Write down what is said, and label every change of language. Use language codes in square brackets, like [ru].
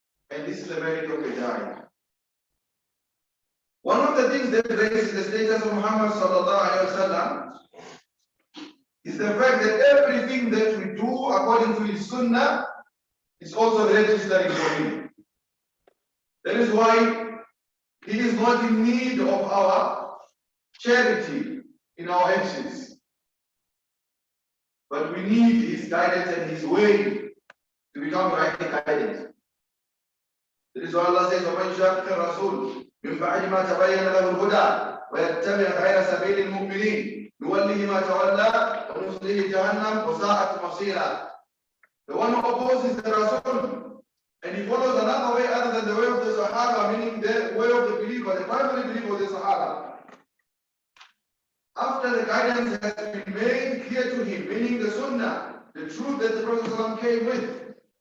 [en] And this is the merit of Hidayah. One of the things that raises the status of Muhammad sallallahu alaihi wasallam is the fact that everything that we do according to his sunnah is also registering for him. That is why he is not in need of our charity in our actions. But we need his guidance and his way to become rightly guided. That is why Allah says, [ar] وَمَنْ شَاقِّ الرَّسُولِ مِنْ بَعْدِ مَا تَبَيَّنَ لَهُ الْهُدَى وَيَتَّبِعْ غَيْرَ سَبِيلِ الْمُؤْمِنِينَ نُوَلِّهِ مَا تَوَلَّى وَنُصْلِهِ جَهَنَّمَ وَسَاءَتْ مَصِيرًا. [en] The one who opposes the Rasul and he follows another way other than the way of the Sahaba, meaning the way of the believer, the primary believer of the Sahaba. After the guidance has been made clear to him, meaning the Sunnah, the truth that the Prophet ﷺ came with.